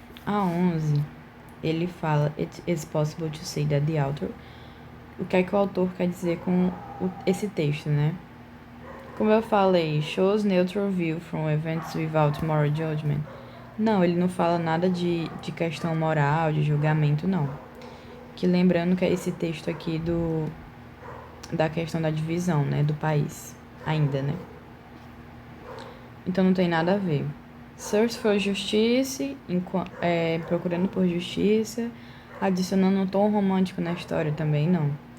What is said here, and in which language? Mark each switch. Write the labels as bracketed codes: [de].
[pt] A 11, ele fala, [en] it is possible to say that the author... [pt] O que é que o autor quer dizer com esse texto, né? Como eu falei, [en] shows neutral view from events without moral judgment. [pt] Não, ele não fala nada de questão moral, de julgamento, não. Que lembrando que é esse texto aqui da questão da divisão, né, do país, ainda, né? Então não tem nada a ver. [en] Search for justice, [pt] procurando por justiça, adicionando um tom romântico na história também, não.